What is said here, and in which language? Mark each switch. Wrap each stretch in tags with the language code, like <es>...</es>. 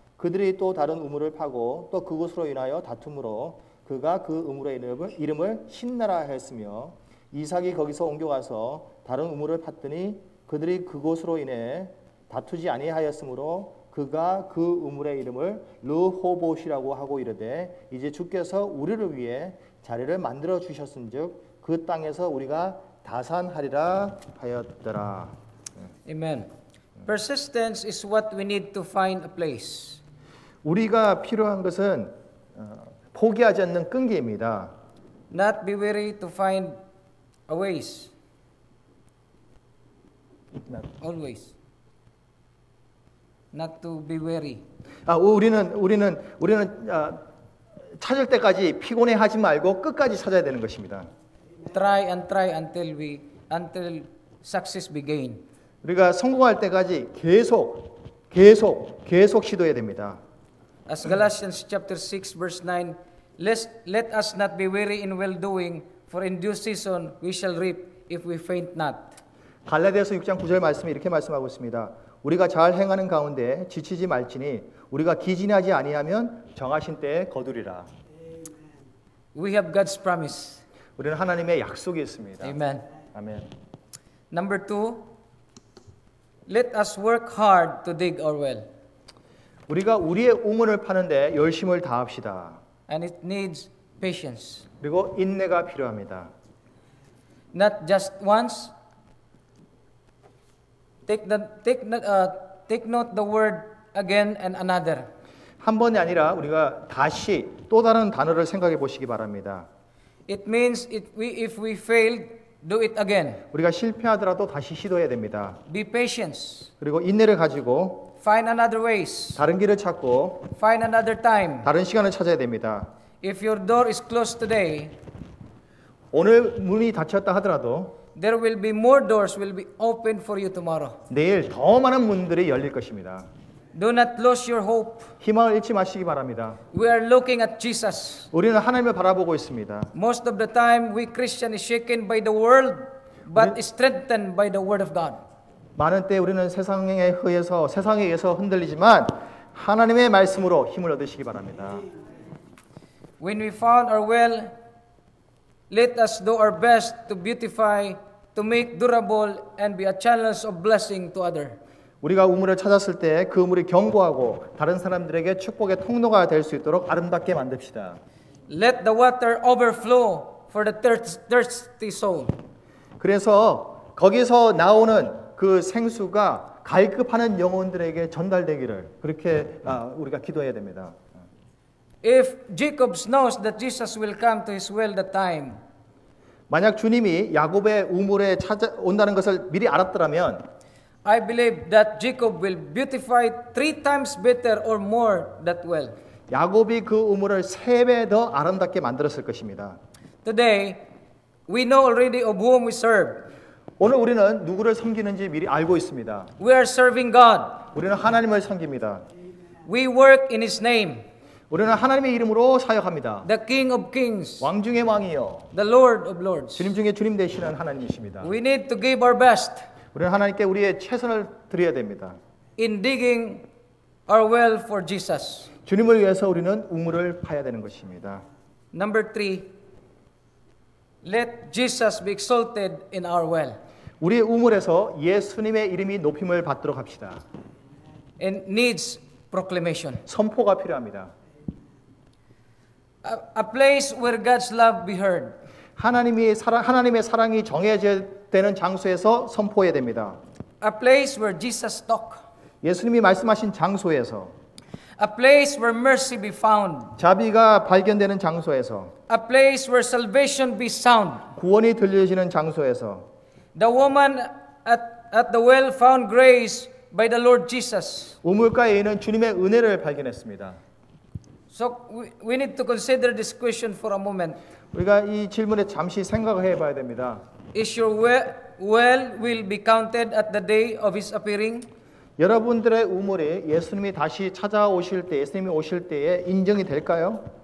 <ko>그들이 또 다른 우물을 파고 또 그곳으로 인하여 다툼으로 그가 그 우물의 이름을 신나라 하였으며 이삭이 거기서 옮겨가서 다른 우물을 팠더니 그들이 그곳으로 인해 다투지 아니하였으므로 그가 그 우물의 이름을 르호봇이라고 하고 이르되 이제 주께서 우리를 위해 자리를 만들어 주셨은즉 그 땅에서 우리가 다산하리라 하였더라.</ko> <en>Amen. Persistence is what we need to find a place.</en> <ko>우리가 필요한 것은 포기하지 않는 끈기입니다.</ko> <en>Not be weary to find a ways. Always. Not to be weary.</en> <ko>우리는 찾을 때까지 피곤해하지 말고 끝까지 찾아야 되는 것입니다.</ko> <en>Try until success be gained.</en> <ko>우리가 성공할 때까지 계속 시도해야 됩니다.</ko> <en>As Galatians chapter 6 verse 9, let us not be weary in well doing, for in due season we shall reap if we faint not.</en> <ko>갈라디아서 6장 9절 말씀이 이렇게 말씀하고 있습니다. 우리가 잘 행하는 가운데 지치지 말지니 우리가 기진하지 아니하면 정하신 때에 거두리라.</ko> <en>We have God's promise.</en> <ko>우리는 하나님의 약속이 있습니다.</ko> <en>Amen.</en> <ko>아멘.</ko> <en>Number 2, let us work hard to dig our well.</en> <ko>우리가 우리의 우물을 파는데 열심을 다합시다.</ko> <en>And it needs patience.</en> <ko>그리고 인내가 필요합니다.</ko> <en>Not just once. Take note the word again and another.</en> <ko>한 번이 아니라 우리가 다시 또 다른 단어를 생각해 보시기 바랍니다.</ko> <en>It means if we failed, do it again.</en> <ko>우리가 실패하더라도 다시 시도해야 됩니다.</ko> <en>Be patient.</en> <ko>그리고 인내를 가지고</ko> <en>Find another ways.</en> <ko>다른 길을 찾고</ko> <en>Find another time.</en> <ko>다른 시간을 찾아야 됩니다.</ko> <en>If your door is closed today,</en> <ko>오늘 문이 닫혔다 하더라도</ko> <en>there will be more doors will be opened for you tomorrow.</en> <ko>내일 더 많은 문들이 열릴 것입니다.</ko> <en>Do not lose your hope.</en> <ko>희망을 잃지 마시기 바랍니다.</ko> <en>We are looking at Jesus.</en> <ko>우리는 하나님을 바라보고 있습니다.</ko> <en>Most of the time, we Christian is shaken by the world, but is strengthened by the Word of God.</en> <ko>많은 때 우리는 세상에 의해서 흔들리지만 하나님의 말씀으로 힘을 얻으시기 바랍니다.</ko> <en>When we found our well, let us do our best to beautify, to make durable, and be a channel of blessing to others.</en> <ko>우리가 우물을 찾았을 때 그 우물이 견고하고 다른 사람들에게 축복의 통로가 될 수 있도록 아름답게 만듭시다.</ko> <en>Let the water overflow for the thirsty soul.</en> <ko>그래서 거기서 나오는 그 생수가 갈급하는 영혼들에게 전달되기를 그렇게 우리가 기도해야 됩니다.</ko> <en>If Jacob knows that Jesus will come to his well that time,</en> <ko>만약 주님이 야곱의 우물에 찾아온다는 것을 미리 알았더라면</ko> <en>I believe that Jacob will beautify 3 times better or more that well.</en> <ko>야곱이 그 우물을 3배 더 아름답게 만들었을 것입니다.</ko> <en>Today, we know already of whom we serve.</en> <ko>오늘 우리는 누구를 섬기는지 미리 알고 있습니다.</ko> <en>We are serving God.</en> <ko>우리는 하나님을 섬깁니다.</ko> <en>We work in His name,</en> <ko>우리는 하나님의 이름으로 사역합니다.</ko> <en>the King of Kings,</en> <ko>왕 중의 왕이요</ko> <en>the Lord of Lords.</en> <ko>주님 중에 주님 되시는 하나님이십니다.</ko> <en>We need to give our best</en> <ko>우리는 하나님께 우리의 최선을 드려야 됩니다.</ko> <en>in digging our well for Jesus.</en> <ko>주님을 위해서 우리는 우물을 파야 되는 것입니다.</ko> <en>Number 3, let Jesus be exalted in our well.</en> <ko>우리의 우물에서 예수님의 이름이 높임을 받도록 합시다.</ko> <en>It needs proclamation.</en> <ko>선포가 필요합니다.</ko> <en>A place where God's love be heard.</en> <ko>하나님의 사랑이 정해지는 장소에서 선포해야 됩니다.</ko> <en>A place where Jesus talk.</en> <ko>예수님이 말씀하신 장소에서,</ko> <en>A place where mercy be found.</en> <ko>자비가 발견되는 장소에서,</ko> <en>A place where salvation be sound.</en> <ko>구원이 들려지는 장소에서,</ko> <en>The woman at the well found grace by the Lord Jesus.</en> <ko>우물가에 있는 주님의 은혜를 발견했습니다.</ko> <en>So we need to consider this question for a moment.</en> <ko>우리가 이 질문에 잠시 생각을 해봐야 됩니다.</ko> <en>Is your well will be counted at the day of His appearing?</en> <ko>여러분들의 우물이 예수님이 다시 찾아오실 때, 예수님이 오실 때에 인정이 될까요?</ko>